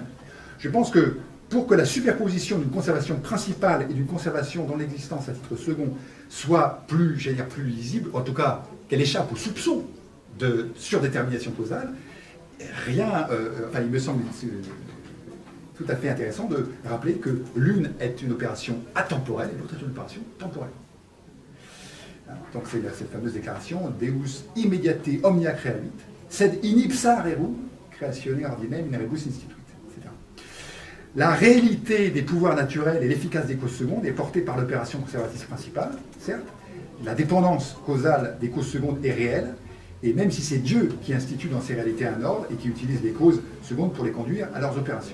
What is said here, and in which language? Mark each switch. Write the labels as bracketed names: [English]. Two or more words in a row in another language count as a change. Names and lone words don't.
[French] Je pense que pour que la superposition d'une conservation principale et d'une conservation dans l'existence à titre second soit plus, j'allais dire, plus lisible, en tout cas qu'elle échappe au soupçon de surdétermination causale, il me semble tout à fait intéressant de rappeler que l'une est une opération atemporelle et l'autre est une opération temporelle. Donc c'est cette fameuse déclaration [Latin] Deus immediate omnia creavit, sed in ipsa rerum creatione ordinem in rebus instituit, [French] etc. La réalité des pouvoirs naturels et l'efficace des causes secondes est portée par l'opération conservatrice principale, certes. La dépendance causale des causes secondes est réelle, et même si c'est Dieu qui institue dans ces réalités un ordre et qui utilise les causes secondes pour les conduire à leurs opérations.